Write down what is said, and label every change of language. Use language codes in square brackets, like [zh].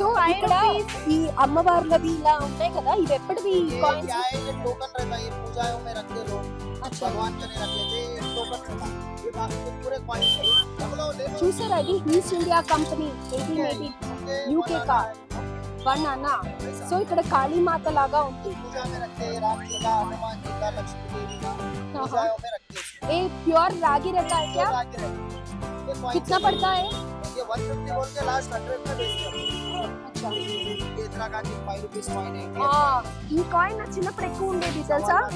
[te] So ఇక్కడ ఈ అమ్మవార్లవి ఇలా ఉంటాయి కదా, ఇవి ఎప్పటివి కాయిన్స్? [hi] टोकन रहता है, ये पूजाओं में रखते लोग, भगवान के लिए रखते थे, टोकन रहता ये बाकी पूरे कॉइन्स है। हम लोग ले लो [te] చూసారా ఇది ఈస్ట్ ఇండియా కంపెనీ 1880 యూకే కా వన్ అన్న. సో ఇక్కడ కాళీమాత లాగా ఉంది. [hi] पूजा में रखते हैं, राम जी का, हनुमान जी का, लक्ष्मी देवी का पूजाओं में रखते हैं। ये प्योर रागी रहता है क्या? रागी रहता है। ये coins कितना पड़ता है? ये 150 बोल के लास्ट 100 में बेचते हैं। अच्छा ये इतना का 5 रुपीस कॉइन है। [te] ఈ కాయిన్ నా చిన్నప్పుడు ఎక్కువ ఉండేది తెలుసా,